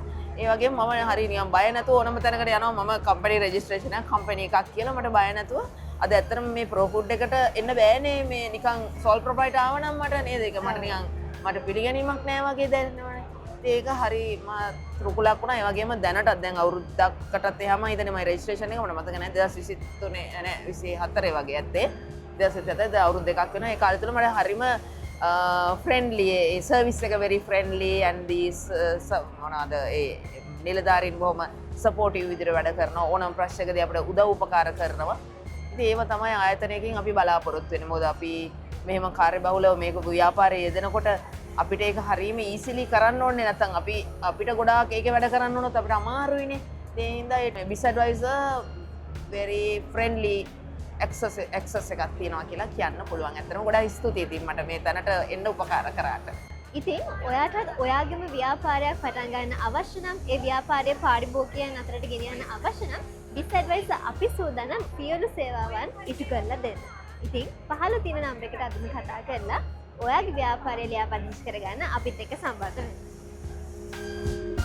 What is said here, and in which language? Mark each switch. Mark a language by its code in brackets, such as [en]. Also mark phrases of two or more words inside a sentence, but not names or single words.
[si] ඒ වගේම මම හරිය නිකන් බය නැතුව ඕනම තැනකට යනවා. මම [en] company registration [si] එකක් කම්පැනි එකක් කියලා මට බය නැතුව අද ඇත්තටම මේ ප්‍රෝෆුඩ් එකට එන්න බෑනේ මේ නිකන් [en] sole proprietor [si] ආව නම් මට නේද ඒක මට නිකන් මට පිළිගැනීමක් නෑ වගේ දැනෙනවනේ. ඒක හරි රුකුලක් වුණා. ඒ වගේම දැනටත් දැන් අවුරුද්දකටත් එහාම ඉතින් මම රෙජිස්ට්‍රේෂන් එක මට මතක නෑ 2023 නෑ 24 වගේ ඇත්තේ 2024 දැන් අවුරුදු දෙකක් වෙනවා. ඒ කාලය තුල මට හරිම ෆ්‍රෙන්ඩ්ලි ඒ සර්විස් එක [en] very friendly and these [si] මොනවාද ඒ නිලධාරීන් බොහොම සපෝටිව් විදිහට වැඩ කරනවා. ඕනම ප්‍රශ්නකදී අපිට උදව් උපකාර කරනවා. ඉතින් ඒව තමයි ආයතනයකින් අපි බලාපොරොත්තු වෙන්නේ. මොකද අපි මෙහෙම කාර්යබහුලව මේක ව්‍යාපාරයේ යෙදෙනකොට අපිට ඒක හරීම ඊසිලි කරන්න ඕනේ නැත්නම් අපිට ගොඩාක් ඒකේ වැඩ කරන්න ඕනොත් අපිට අමාරුයිනේ. ඒ හින්දා ඒ BIS ඇඩ්වයිසර් [en] very friendly access [si] එකක් තියෙනවා කියලා කියන්න පුළුවන්. ඇත්තටම ගොඩාක් ස්තුතියි ඉතින් මට මේ තැනට එන්න උපකාර කරාට. ඉතින් ඔයාටත් ඔයාගේම ව්‍යාපාරයක් පටන් ගන්න අවශ්‍ය නම් ඒ ව්‍යාපාරයේ පාරිභෝගිකයන් අතරට ගෙනියන්න අවශ්‍ය නම් BIS ඇඩ්වයිසර් අපි සූදානම් සියලු සේවාවන් ඉටු කරලා දෙන්න. ඉතින් පහළ තියෙන නම්බරයකට අදම කතා කරලා ඔයාගේ ව්‍යාපාරය ලියාපදිංචි කරගන්න අපිත් එක්ක සම්බන්ධ වෙන්න.